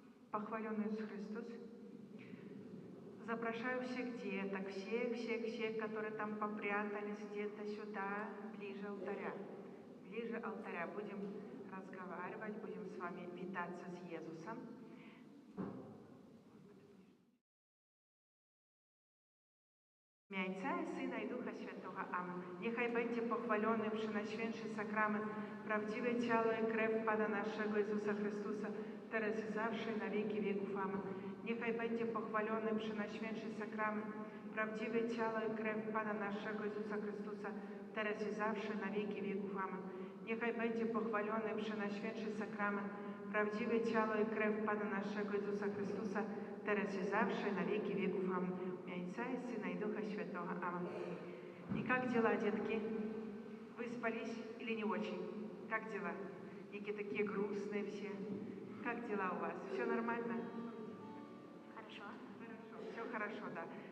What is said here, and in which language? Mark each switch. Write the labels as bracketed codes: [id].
[ru] Похвален Иисус Христос. Запрошаю всех деток, всех, которые там попрятались где-то сюда, ближе алтаря. Ближе алтаря. Будем разговаривать, будем с вами [uk] вітатися з Єзусом. Ім'я Отця і Сина і Духа Святого. [la] Amen. [pl] Niechaj będzie pochwalony Przenajświętszy Sakrament, prawdziwe ciało i krew Pana naszego Jezusa Chrystusa, teraz i zawsze i na wieki wieków. Amen. Niechaj będzie pochwalony Przenajświętszy Sakrament, prawdziwe ciało i krew Pana naszego Jezusa Chrystusa, teraz i zawsze na wieki wieków. Amen. Niechaj będzie pochwalony Przenajświętszy Sakrament, prawdziwe ciało i krew Pana naszego Jezusa Chrystusa, teraz [ru] и завше, на веки веков. Аминь. Имя Отца и Сына и Духа Святого. Аминь. И как дела, детки? Выспались или не очень? Как дела? Некие такие грустные все. Как дела у вас? Все нормально? Хорошо. Хорошо. Все хорошо, да.